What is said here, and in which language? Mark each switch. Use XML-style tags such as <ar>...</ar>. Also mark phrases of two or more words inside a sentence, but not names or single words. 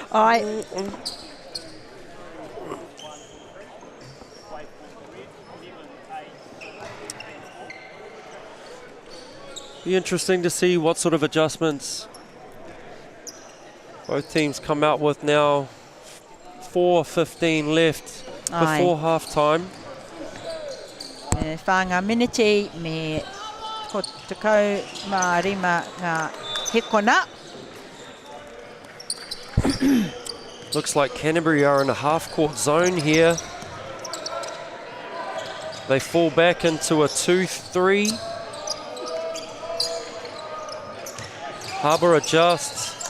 <en>Be interesting to see what sort of adjustments both teams come out with now. 4:15 left before half time.</en> <mi>Whanga miniti me ko tekau mā rima ngā hekona.</mi> <en>Looks like Canterbury are in a half-court zone here. They fall back into a 2-3. Harbour adjusts.</en>